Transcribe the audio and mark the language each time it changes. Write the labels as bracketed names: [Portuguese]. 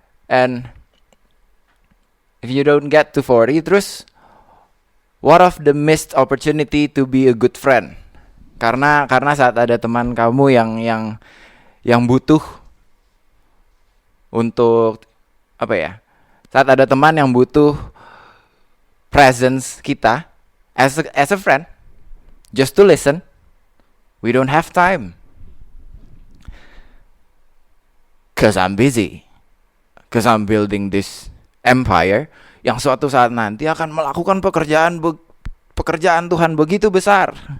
[English] And if you don't get to 40, terus what of the missed opportunity to be a good friend? [Indonesian] Karena saat ada teman kamu yang butuh untuk apa ya? [English] Saat ada teman yang butuh presence kita as a friend, just to listen, we don't have time. 'Cause I'm busy. 'Cause I'm building this empire yang suatu saat nanti akan melakukan pekerjaan Tuhan begitu besar.